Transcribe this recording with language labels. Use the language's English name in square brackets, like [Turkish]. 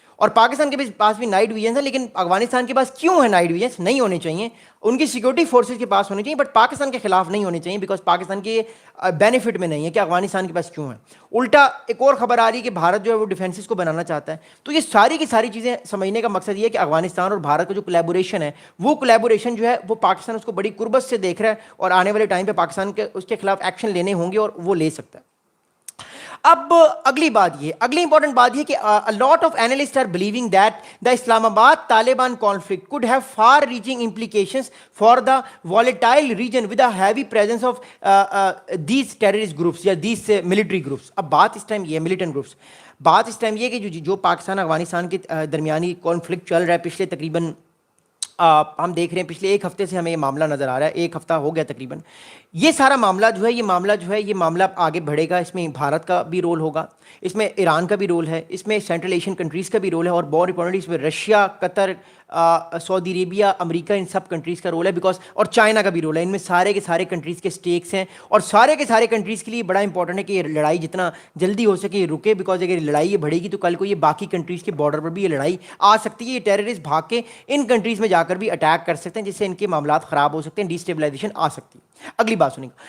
[Urdu] اور پاکستان کے پاس بھی نائٹ ویژنز ہیں, لیکن افغانستان کے پاس کیوں ہے نائٹ ویژنز؟ نہیں ہونے چاہیے, ان کی سیکورٹی فورسز کے پاس ہونے چاہیے, بٹ پاکستان کے خلاف نہیں ہونے چاہیے, بیکاز پاکستان کے بینیفٹ میں نہیں ہے کہ افغانستان کے پاس کیوں ہے. الٹا ایک اور خبر آ رہی ہے کہ بھارت جو ہے وہ ڈیفینسز کو بنانا چاہتا ہے. تو یہ ساری کی ساری چیزیں سمجھنے کا مقصد یہ ہے کہ افغانستان اور بھارت کا جو کولیبوریشن ہے, وہ کولیبوریشن جو ہے وہ پاکستان اس کو بڑی قربت سے دیکھ رہا ہے, اور آنے والے ٹائم پہ پاکستان کے اس کے خلاف ایکشن لینے ہوں گے, اور وہ لے سکتا ہے. اب اگلی امپورٹنٹ بات یہ کہ [English] a lot of analysts are believing that the Islamabad Taliban conflict could have far reaching implications for the volatile region with a heavy presence of these terrorist groups یا these military groups. [Urdu] اب بات اس time یہ militant groups, بات اس time یہ کہ جو پاکستان افغانستان کے درمیانی کانفلکٹ چل رہا ہے پچھلے تقریباً ہم دیکھ رہے ہیں پچھلے ایک ہفتے سے ہمیں یہ معاملہ نظر آ رہا ہے, ایک ہفتہ ہو گیا تقریباً. یہ سارا معاملہ یہ معاملہ آگے بڑھے گا. اس میں بھارت کا بھی رول ہوگا, اس میں ایران کا بھی رول ہے, اس میں سینٹرل ایشین کنٹریز کا بھی رول ہے, اور بہت امپورٹنٹلی اس میں رشیا, قطر, سعودی عربیہ, امریکہ, ان سب کنٹریز کا رول ہے, بیکاز اور چائنا کا بھی رول ہے. ان میں سارے کے سارے کنٹریز کے سٹیکس ہیں, اور سارے کے سارے کنٹریز کے لیے بڑا امپورٹنٹ ہے کہ یہ لڑائی جتنا جلدی ہو سکے یہ رکے, بیکاز اگر یہ لڑائی یہ بڑھے گی تو کل کو یہ باقی کنٹریز کے بارڈر پر بھی یہ لڑائی آ سکتی ہے. یہ ٹیررسٹ بھاگ کے ان کنٹریز میں جا کر بھی اٹیک کر سکتے ہیں, جس سے ان کے معاملات خراب ہو سکتے ہیں, ڈیسٹیبلائزیشن آ سکتی ہے. اگلی بات سنیں.